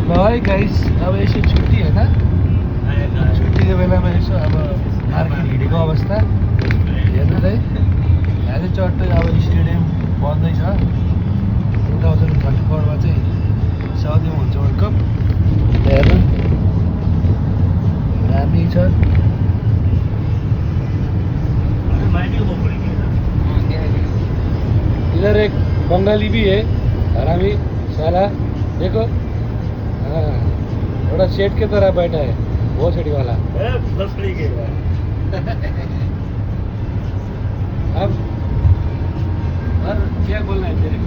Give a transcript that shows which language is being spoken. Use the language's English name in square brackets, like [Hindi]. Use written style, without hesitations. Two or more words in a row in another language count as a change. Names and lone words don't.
[Nepali] है गाइस, अब यसो छुट्टी होइन, छुट्टीको बेलामा यसो अब मार्केट हिँडेको अवस्था हेर्नु है। यहाँ चाहिँ चट्टै अब स्टेडियम बन्दैछ। 2024मा चाहिँ साउदीमा हुन्छ वर्ल्ड कप। हेर्नु दामी छ। [Hindi] इधर एक बंगाली भी है, हरामी साला, देखो थोड़ा शेड के तरह बैठा है, बहुत छड़ी वाला। अब क्या बोलना है तेरे को?